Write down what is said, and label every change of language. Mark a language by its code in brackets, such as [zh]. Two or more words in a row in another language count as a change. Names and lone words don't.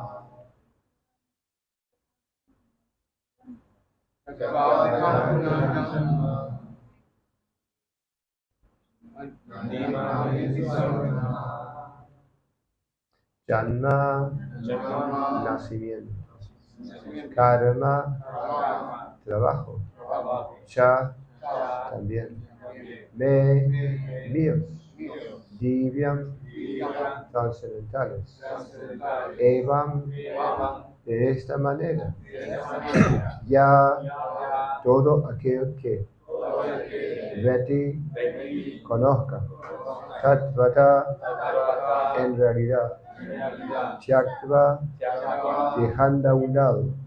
[es] Janma, nacimiento. Karma, trabajo. Cha, también. Me, míos. Divyam, trascendentales. Evam, de esta manera. Ya, todo aquel que. Veti, conozca. Tatvata, en realidad. Tyaktva, dejando a un lado.